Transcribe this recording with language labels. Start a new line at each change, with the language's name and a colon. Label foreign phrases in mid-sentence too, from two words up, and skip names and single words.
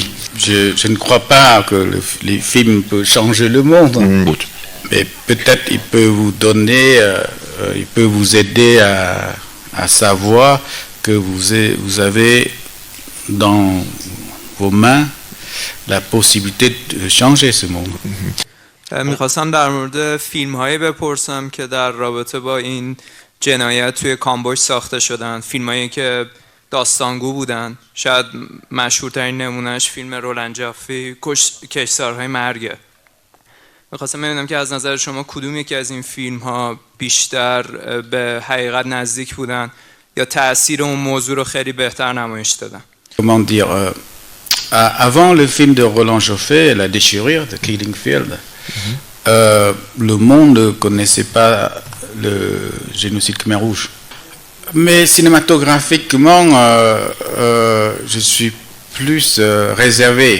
French: Je ne crois pas que les films peuvent changer le monde. Mais peut-être il peut vous donner, il peut vous aider à savoir que vous avez dans vos mains la possibilité de changer ce monde.
Persian: میخواستم در مورد فیلم هایی بپرسم که در رابطه با این جنایت توی کامبوج ساخته شدن، فیلم هایی که داستانگو بودن. شاید مشهورترین نمونهش فیلم رولند جافی کشتارهای مرگه. میخواستم ببینم که از نظر شما کدوم یکی از این فیلم ها بیشتر به حقیقت نزدیک بودن یا تأثیر اون موضوع رو خیلی بهتر نمایش دادن؟
French: Comment dire, avant le film de Roland Joffé, La déchirure de Killing Field, le monde ne connaissait pas le génocide Khmer rouge. Mais cinématographiquement, je suis plus réservé.